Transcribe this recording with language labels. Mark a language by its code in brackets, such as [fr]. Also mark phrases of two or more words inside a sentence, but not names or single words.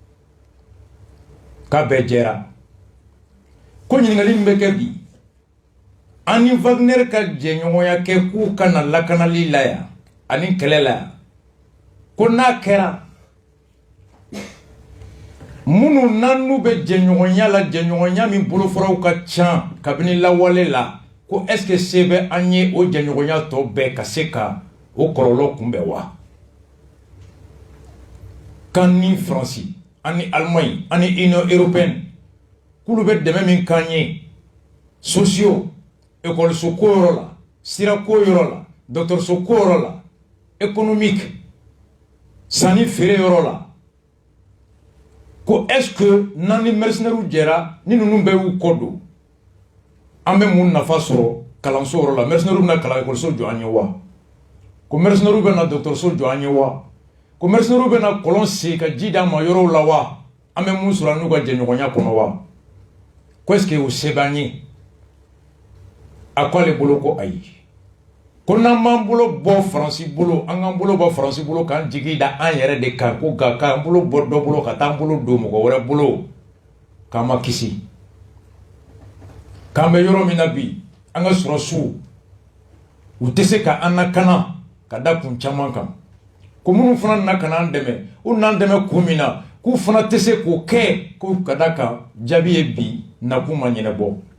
[bm] k'a bɛɛ jɛra ko ɲininkali min bɛ kɛ bi ani Wagner ka jɛɲɔgɔnya kɛ k'u kana lakanali la yan ani kɛlɛ la yan ko n'a kɛra minnu n'anu bɛ jɛɲɔgɔnya la jɛɲɔgɔnya min bolofaraw ka ca kabini lawale la ko [fr] est-ce que [bm] se bɛ an ye o jɛɲɔgɔnya tɔ bɛɛ ka se ka o kɔlɔlɔ kunbɛn wa kan ni Faransi ani Allemagne ani Union européenne k'olu bɛ dɛmɛ min k'an ye sociaux école ko yɔrɔ la sira ko yɔrɔ la dɔgɔtɔrɔso ko yɔrɔ la économique sanni feere yɔrɔ la ko [fr] est-ce que [bm] n'an ni mercenaires jɛra ni ninnu bɛɛ y'u kɔ don an bɛ mun nafa sɔrɔ kalanso yɔrɔ la mercenaires bɛna kalan école jɔ an ye wa ko mercenaires bɛna dɔgɔtɔrɔso jɔ an ye wa ko mercenaires bɛna kɔlɔn sen ka ji d'an ma yɔrɔw la wa an bɛ mun sɔrɔ an n'u ka jɛɲɔgɔnya kɔnɔ wa ko [fr] est-ce que [bm] o se b'an ye a ko ale bolo ko ayi ko n'an b'an bolo bɔ Faransi bolo an k'an bolo bɔ Faransi bolo k'an jigi da an yɛrɛ de kan ko nka k'an bolo bɔ dɔ bolo ka taa an bolo don mɔgɔ wɛrɛ bolo k'an ma kisi k'an bɛ yɔrɔ min na bi an ka sɔrɔsiw u tɛ se ka an lakana ka da kun caman kan ko minnu fana nana ka n'an dɛmɛ u n'an dɛmɛ kun min na k'u fana tɛ se k'o kɛ ko ka da kan jaabi ye bi nakun ma ɲɛnabɔ